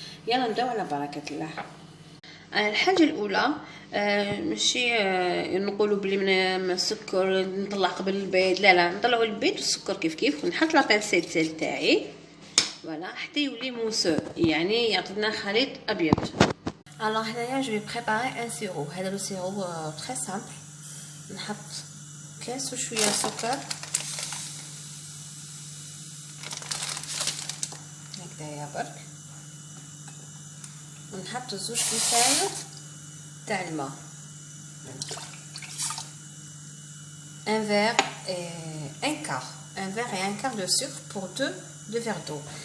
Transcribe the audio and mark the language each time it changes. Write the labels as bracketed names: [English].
[Arabic] يلا نبداو على بركه الله. الحاجه الاولى ماشي نقولوا بلي من السكر نطلع قبل البيض، لا نطلعوا البيض والسكر كيف ونحط لا بانسيت تاعي فوالا حتى يولي موسو، يعني يعطينا خليط ابيض. [French] Alors là, je vais préparer un sirop. [Arabic] هذا [French] le sirop très simple. [Arabic] نحط كاس وشويه سكر هكذايا برك، ونحط 2 كيسان تاع الماء، [French] un verre et un quart de sucre pour 2 verres d'eau.